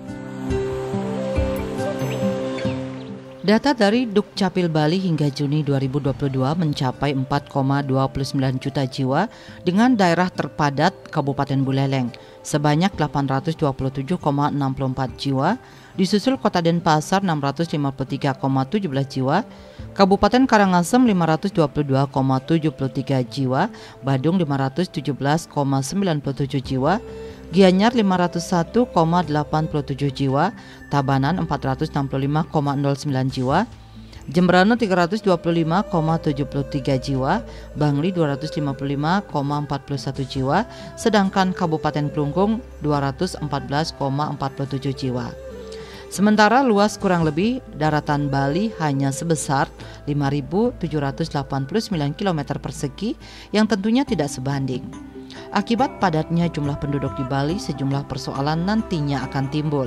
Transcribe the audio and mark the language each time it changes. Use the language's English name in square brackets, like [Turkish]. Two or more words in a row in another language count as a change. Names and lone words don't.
[Indonesian] Data dari Dukcapil Bali hingga Juni 2022 mencapai 4,29 juta jiwa dengan daerah terpadat Kabupaten Buleleng sebanyak 827,64 jiwa, disusul Kota Denpasar 653,17 jiwa, Kabupaten Karangasem 522,73 jiwa, Badung 517,97 jiwa, Gianyar 501,87 jiwa, Tabanan 465,09 jiwa, Jembrana 325,73 jiwa, Bangli 255,41 jiwa, sedangkan Kabupaten Klungkung 214,47 jiwa. Sementara luas kurang lebih daratan Bali hanya sebesar 5.789 km persegi yang tentunya tidak sebanding. Akibat padatnya jumlah penduduk di Bali, sejumlah persoalan nantinya akan timbul.